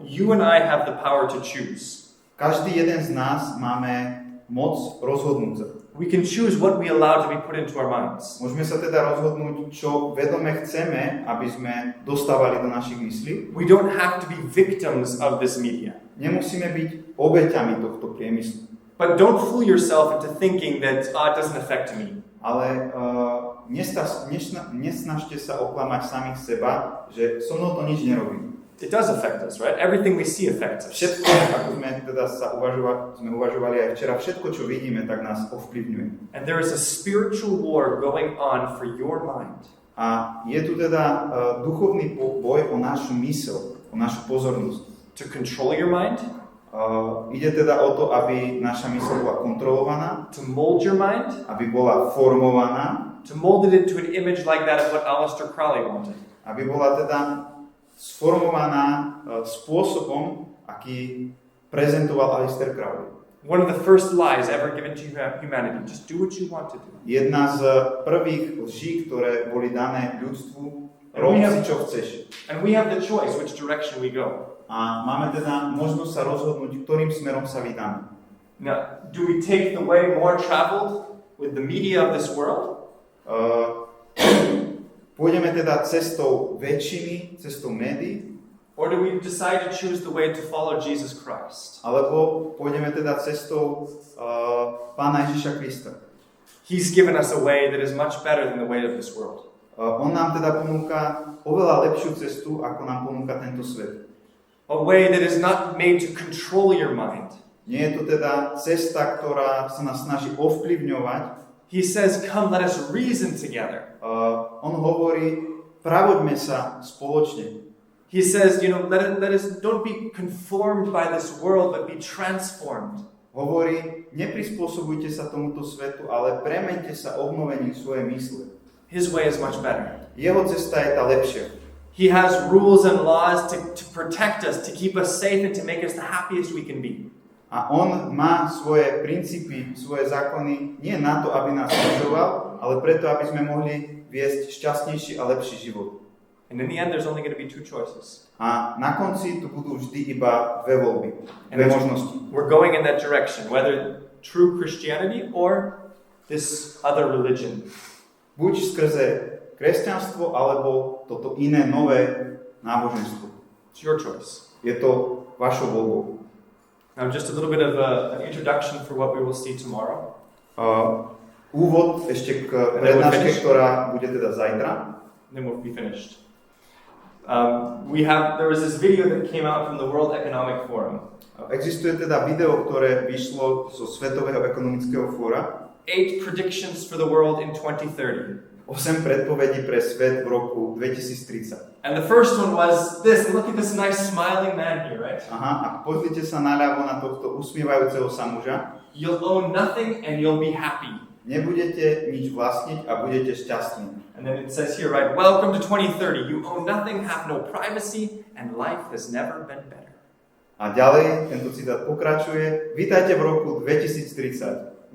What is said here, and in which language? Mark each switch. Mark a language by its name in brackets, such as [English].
[English] You and I have the power to choose. [Slovak] Každý jeden z nás máme moc rozhodnúť sa. [English] We can choose what we allow to be put into our minds. [Slovak] Môžeme sa teda rozhodnúť, čo vedome chceme, aby sme dostávali do našich myslí. [English] We don't have to be victims of this media. [Slovak] Nemusíme byť obeťami tohto priemyslu. [English] But don't fool yourself into thinking that it doesn't affect me. [Slovak] Ale nesnažte sa oklamať samých seba, že so mnou to nič nerobí. [English] It does affect us, right? Everything we see affects us. [Slovak] Všetko, ako sme teda sme uvažovali aj včera, všetko, čo vidíme, tak nás ovplyvňuje. [English] And there is a spiritual war going on for your mind. [Slovak] A je tu teda duchovný boj o našu myseľ, o našu pozornosť. [English] To control your mind? [Slovak] Ide teda o to, aby naša myseľ bola kontrolovaná, [English] to mold your mind, [Slovak] aby bola formovaná, [English] to mold it into an image like that of what Aleister Crowley wanted. [Slovak] Aby bola teda sformovaná spôsobom, aký prezentoval Aleister Crowley. [English] One of the first lies ever given to humanity. Just do what you want to do. [Slovak] Jedna z prvých lží, ktoré boli dané ľudstvu, rob si čo chceš. [English] And we have the choice which direction we go. [Slovak] A máme teda možnosť sa rozhodnúť, ktorým smerom sa vydáme. [English] Now, do we take the way more traveled, with the media of this world? [Slovak] Pôjdeme teda cestou väčšiny, cestou médií? [English] Or do we decide to choose the way to follow Jesus Christ? [Slovak] Alebo pôjdeme teda cestou Pána Ježiša Krista? [English] He's given us a way that is much better than the way of this world. [Slovak] On nám teda ponúka oveľa lepšiu cestu, ako nám ponúka tento svet. [English] A way that is not made to control your mind. [Slovak] Nie je to teda cesta, ktorá sa nás snaží ovplyvňovať. [English] He says, come, let us reason together. [Slovak] On hovorí, pravoďme sa spoločne. [English] He says, let us don't be conformed by this world, but be transformed. [Slovak] Hovorí, neprispôsobujte sa tomuto svetu, ale premeňte sa obnovením svojej mysle. [English] His way is much better. [Slovak] Jeho cesta je tá lepšia. [English] He has rules and laws to protect us, to keep us safe, and to make us the happiest we can be. [Slovak] A on má svoje princípy, svoje zákony nie na to, aby nás udržoval, ale preto, aby sme mohli viesť šťastnejší a lepší život. [English] And in the end, there's only going to be two choices. [Slovak] A na konci tu budú vždy iba dve voľby, dve možnosti. [English] We're going in that direction, whether true Christianity or this other religion. [Slovak] Buď skrze kresťanstvo, alebo toto iné nové náboženstvo. [English] It's your choice. [Slovak] Je to vašou voľbou. [English] Now, just a little bit of an introduction for what we will see tomorrow. [Slovak] Úvod ešte k prednáške, ktorá bude teda zajtra. [English] Then we'll be finished. There was this video that came out from the World Economic Forum. [Slovak] Existuje teda video, ktoré vyšlo zo Svetového ekonomického fóra. [English] 8 predictions for the world in 2030. [Slovak] 8 predpovedí pre svet v roku 2030. [English] And the first one was this. Look at this nice smiling man here, right? [Slovak] Aha, a pozrite sa naľavo na tohto usmievajúceho sa muža. [English] You'll own nothing and you'll be happy. [Slovak] Nebudete nič vlastniť a budete šťastní. [English] And then it says here, right, welcome to 2030. You own nothing, have no privacy, and life has never been better. [Slovak] A ďalej tento citát pokračuje. Vítajte v roku 2030.